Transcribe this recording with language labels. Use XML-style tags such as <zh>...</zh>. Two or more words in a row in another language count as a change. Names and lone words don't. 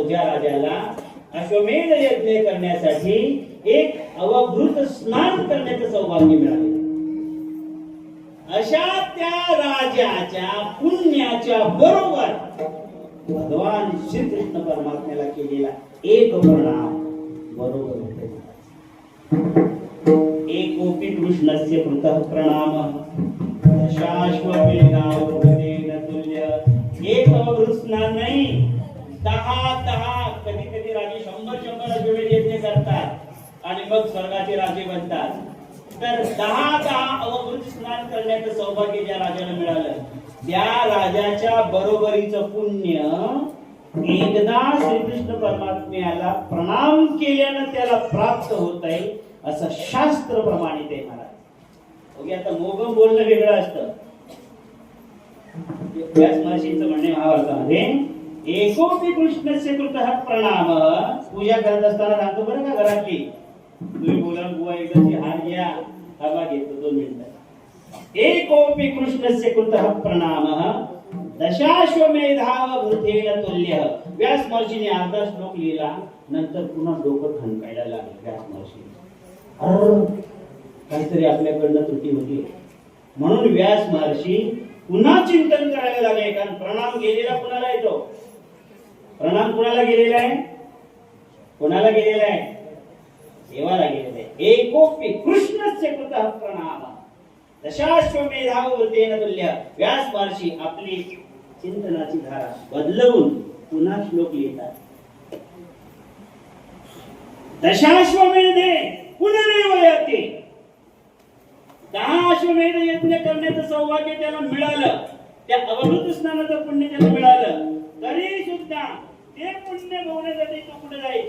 <mr>ज्या राजाला अश्वमेध यज्ञ करण्यासाठी एक अवभृत स्नान करण्याचं सौभाग्य मिळाले. अशा त्या राजाच्या पुण्याच्या बरोबर भगवान श्रीकृष्ण परमात्म्याला केलेला एक प्रणाम बरोबर होते.</mr> <sa>एकोपी कृष्णस्य कृतः प्रणाम दशाश्वमेधावृतेन तुल्य.</sa> <mr>एक अवभृत स्नान नाही, 10 कधी कधी राजे 100 अश्वमेध यज्ञ करतात आणि मग स्वर्गाचे राजे बनतात. तर 10 अवभृत स्नान करण्याचं सौभाग्य ज्या राजाला मिळालं त्या राजाच्या बरोबरीचं पुण्य एकदा श्रीकृष्ण परमात्म्याला प्रणाम केल्यानं त्याला प्राप्त होत आहे असं शास्त्र प्रमाणित आहे महाराज. ओके, आता मोगम बोलणं वेगळं असतं. व्यास महर्षींचं म्हणणे महाभारतामध्ये</mr> <sa>एकोपी कृष्णस्य कृतः प्रणाम.</sa> <mr>पूजा करत असताना सांगतो बरं का घरातली, तुम्ही बोला बुवा एकदाची हार घ्या, हवा घेतो 2 मिनिटं.</mr> <sa>एकोपी कृष्णस्य कृतः प्रणाम दशाश्वमेधावृतेन तुल्य.</sa> <mr>व्यास महर्षीने अर्धा श्लोक लिहिला, नंतर पुन्हा डोकं खणकायला लागलं व्यास महर्षी. काहीतरी आपल्याकडनं त्रुटी होती म्हणून व्यास महर्षी पुन्हा चिंतन करायला लागले. कारण प्रणाम गेलेला कुणाला येतो? प्रणाम कुणाला गेलेला आहे? कुणाला गेलेला आहे? देवाला गेलेला आहे.</mr> <sa>एकोपी कृष्णस्य कृतः प्रणाम दशाश्वमेधावृतेन तुल्य.</sa> <mr>व्यास महर्षी आपली चिंतनाची धारा बदलवून पुन्हा श्लोक लिहितात.</mr> <sa>दशाश्वमेधे पुनरेवयते.</sa> <mr>10 अश्वमेध यज्ञ करण्याचं सौभाग्य त्याला मिळालं, त्या अवभृत स्नानाचं पुण्य त्याला मिळालं, तरी सुद्धा ते पुण्य भोगण्यासाठी तो कुठे जाईल?</mr>